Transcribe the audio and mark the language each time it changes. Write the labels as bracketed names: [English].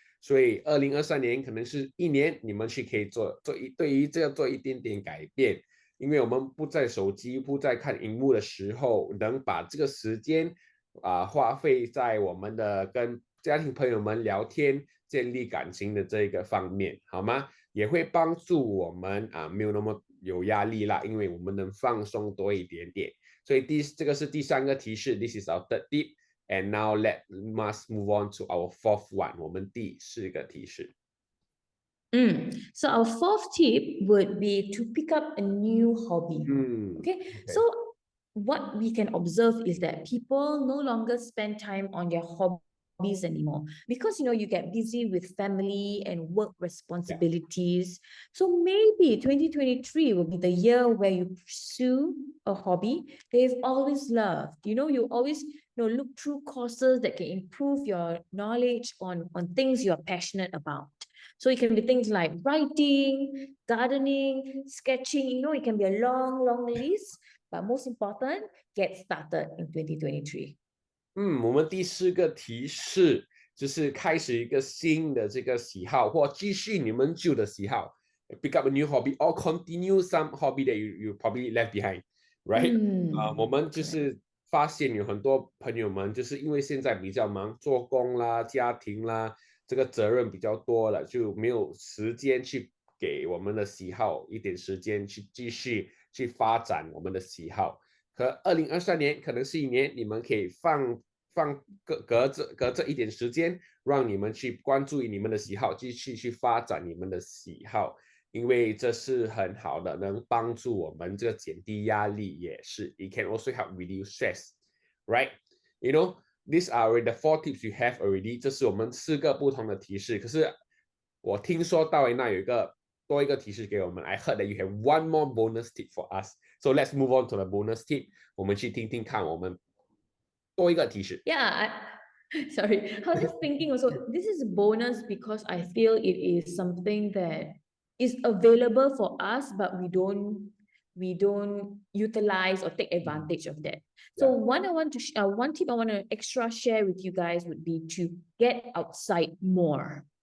[Chinese] 所以2023年可能是一年，你们可以对于这个做一点点改变，因为我们不在手机、不在看荧幕的时候，能把这个时间花费在我们的跟家庭朋友们聊天、建立感情的这个方面，好吗？也会帮助我们没有那么有压力啦，因为我们能放松多一点点。所以这个是第三个提示 ， [English] This is our third tip. And now let us move on to our fourth one. [Chinese] 我们第四个提示。 [English] So our fourth tip would be to pick up a new hobby. Okay. So what we can observe is that people no longer spend time on their hobbies anymore because you get busy with family and work responsibilities. So maybe 2023 will be the year where you pursue a hobby that you've always loved. You always look through courses that can improve your knowledge on things you're passionate about. So it can be things like writing, gardening, sketching. It can be a long list, but most important, get started in 2023. [Chinese] 我们第四个提示就是开始一个新的这个喜好，或继续你们旧的喜好 ， [English] pick up a new hobby or continue some hobby that you probably left behind, right? [Chinese] 我们就是发现有很多朋友们就是因为现在比较忙，做工啦、家庭啦，这个责任比较多了，就没有时间去给我们的喜好一点时间去继续去发展我们的喜好。可2023年可能是一年，你们可以隔着一点时间，让你们去关注你们的喜好，继续去发展你们的喜好，因为这是很好的，能帮助我们这个减低压力，也是 [English] It can also help reduce stress, right? These are the 4 tips you have already. [Chinese] 这是我们4个不同的提示。可是我听说大卫那有多一个提示给我们。 [English] I heard that you have one more bonus tip for us. So let's move on to the bonus tip. [Chinese] 我们去听听看我们多一个提示。 [English] Yeah, sorry. I was just thinking also, this is a bonus because I feel it is something that is available for us, but we don't we don't utilize or take advantage of that. So one tip I want to extra share with you guys would be to get outside more.